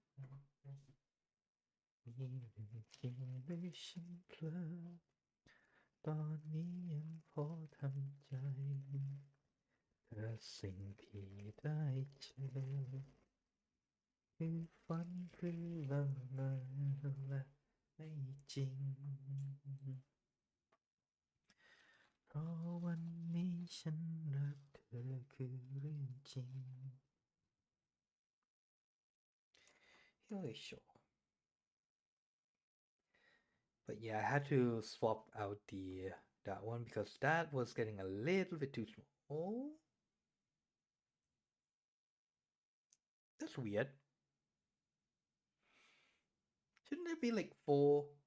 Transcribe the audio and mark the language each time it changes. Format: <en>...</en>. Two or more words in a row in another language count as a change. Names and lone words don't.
<th>มีเรื่องจริงหรือฉันเพลอตอนนี้ยังพอทำใจแต่สิ่งที่ได้เจอคือฝันคือละเมอและไม่จริง เพราะวันนี้ฉันรักเธอคือเรื่องจริง</th> <en>よいしょ But yeah, I had to swap out that one because that was getting a little bit too small. Oh, that's weird. Shouldn't there be like 4?</en>